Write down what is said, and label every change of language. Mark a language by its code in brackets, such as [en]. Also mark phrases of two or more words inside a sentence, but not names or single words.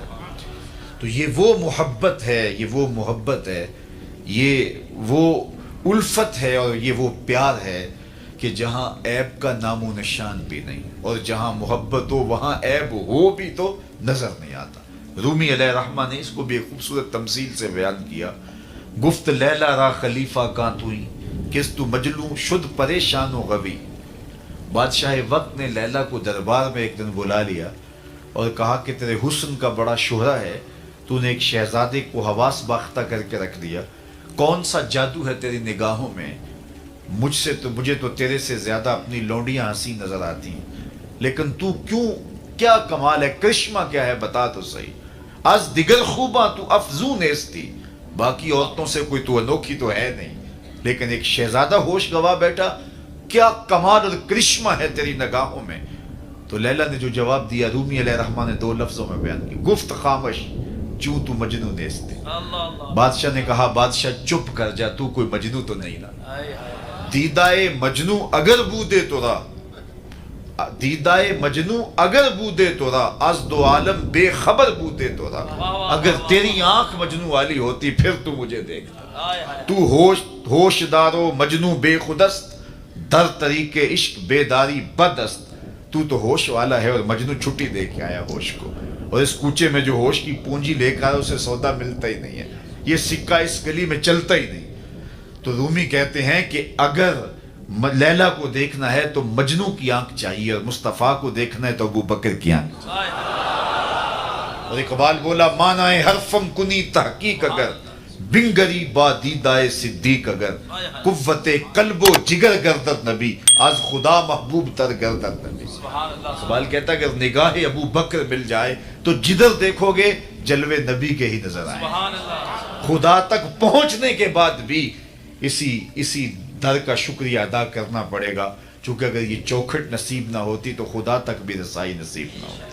[ur] تو یہ وہ محبت ہے، یہ وہ محبت ہے، یہ وہ الفت ہے، اور یہ وہ پیار ہے کہ جہاں عیب کا نام و نشان بھی نہیں، اور جہاں محبت ہو وہاں عیب ہو بھی تو نظر نہیں آتا۔ رومی [ar] علیہ الرحمہ [ur] نے اس کو بھی ایک خوبصورت تمثیل سے بیان کیا۔ [fa] گفت لیلا را خلیفہ کاں توئی، کس تو مجلو شد پریشان و غوی۔ [ur] بادشاہ وقت نے لیلا کو دربار میں ایک دن بلا لیا اور کہا کہ تیرے حسن کا بڑا شہرہ ہے، تو نے ایک شہزادے کو حواس باختہ کر کے رکھ دیا، کون سا جادو ہے تیری نگاہوں میں؟ مجھے تو تیرے سے زیادہ اپنی لونڈیاں ہنسی نظر آتی ہیں، لیکن تو کیا کمال ہے، کرشمہ کیا ہے، بتا تو صحیح۔ [fa] از دیگر خوباں تو افزون نیستی، [ur] باقی عورتوں سے کوئی تو انوکھی تو ہے نہیں، لیکن ایک شہزادہ ہوش گوا بیٹا، کیا کمال اور کرشمہ ہے تیری نگاہوں میں۔ تو لیلا نے جو جواب دیا رومی [ar] علیہ الرحمہ [ur] نے 2 لفظوں میں بیان کی، [fa] گفت خامش چوں تو مجنو نیستی۔ [ur] بادشاہ نے کہا بادشاہ چپ کر جا، تو کوئی مجنو تو نہیں نا۔ [fa] دیدائے مجنو اگر بودے تو را، دیدائے مجنو اگر بودے تو را، از دو عالم بے خبر بودے تو را۔ [ur] اگر تیری آنکھ مجنو والی ہوتی پھر تو مجھے دیکھتا۔ [fa] تو ہوش دارو مجنو بے خودست، در طریق عشق بیداری بدست۔ [ur] تو ہوش والا ہے اور مجنو چھٹی دے کے آیا ہوش کو، اور اس کوچے میں جو ہوش کی پونجی لے کر اسے سودا ملتا ہی نہیں ہے، یہ سکہ اس گلی میں چلتا ہی نہیں۔ تو رومی کہتے ہیں کہ اگر لیلا کو دیکھنا ہے تو مجنو کی آنکھ چاہیے، اور مصطفیٰ کو دیکھنا ہے تو ابو بکر کی آنکھ۔ اور اقبال بولا [fa] مانائے حرفم کنی تحقیق اگر، بنگری با دیدائے صدیق اگر، قوت قلب و جگر گردد نبی، از خدا محبوب تر گردد نبی۔ [ur] اقبال کہتا ہے اگر نگاہ ابو بکر مل جائے تو جدھر دیکھو گے جلوے نبی کے ہی نظر آئیں۔ خدا تک پہنچنے کے بعد بھی اسی در کا شکریہ ادا کرنا پڑے گا، چونکہ اگر یہ چوکھٹ نصیب نہ ہوتی تو خدا تک بھی رسائی نصیب نہ ہوتی۔